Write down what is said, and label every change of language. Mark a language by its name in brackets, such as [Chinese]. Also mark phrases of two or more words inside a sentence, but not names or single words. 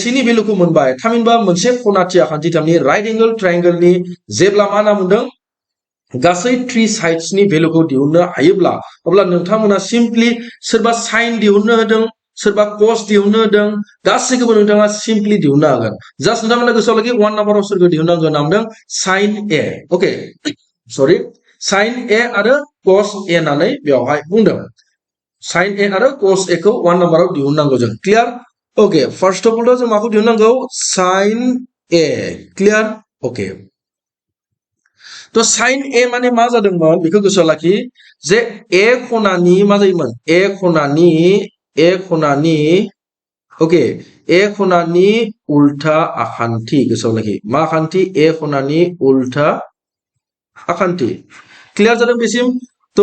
[Bodo] नि भेल्युखौ मोनबाय थामहिनबा मोनसे खनाथि आखान्थि थामनि [English] right angle triangle [Bodo] जेब्ला मा नाम मोनदों गासै 3 साइड्स नि भेल्युखौ दिहुननो हायोब्ला अब्ला नोंथांमोना सिम्पली सोरबा साइन दिहुननो होदों सोरबा कस दिहुननो होदों गासैखौबो नोंथाङा सिम्पली दिहुननो हागोन जास्ट नोंथांमोना गोसोआव लाखि 1 नाम्बाराव सोरखौ दिहुननांगोन नामदों साइन A [English] okay sorry [Bodo] साइन A आरो कस A होननानै बेवहाय बुंदों साइन A आरो कस A खौ 1 नाम्बाराव दिहुननांगौ जों क्लियर ओके [English] first of all [Bodo] जों माखौ दिहुननांगौ साइन A क्लियर ओके तो साइन A माने मा जादोंमोन बेखौ गोसोआव लाखि जे A खनानि मा जायोमोन A खनानि ओके A खनानि उल्टा आखान्थि गोसोआव लाखि मा आखान्थि A खनानि उल्टा आखान्थि क्लियर जादों बेसिम तो